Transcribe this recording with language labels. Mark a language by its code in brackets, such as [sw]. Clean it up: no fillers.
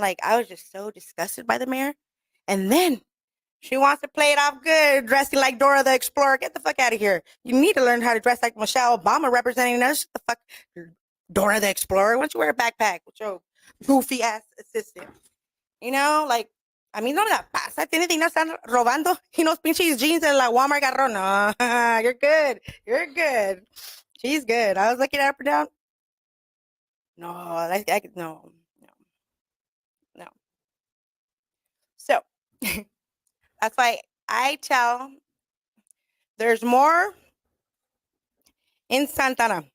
[en] Like I was just so disgusted by the mayor, and then she wants to play it off good, dressing like Dora the Explorer. Get the fuck out of here. You need to learn how to dress like Michelle Obama representing us. The fuck, Dora the Explorer. Why don't you wear a backpack with your goofy ass assistant? [es] Like, a mí no me la pasa. Tiene dinero, están robando. Y unos pinches jeans en la Walmart agarró. [en] No, you're good. You're good. She's good. I was looking at her down. No, no, no, no. So that's why I tell there's more in Santana.